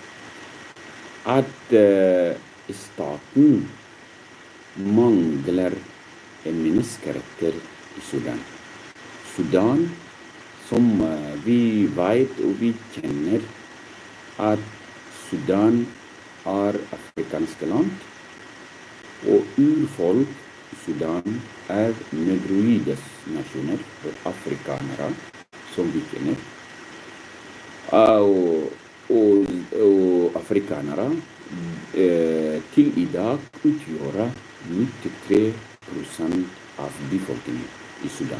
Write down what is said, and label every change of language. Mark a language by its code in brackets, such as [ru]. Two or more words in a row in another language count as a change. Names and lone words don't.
[no] At staten mangler menneskeretter i Sudan. Sudan, som vi vet og vi kjenner, at Sudan er afrikanske land, og urfolk Sudan [sv] är negroides nationer och afrikanare som vi känner. Och afrikanare till idag utgör 93% av befolkningen i Sudan.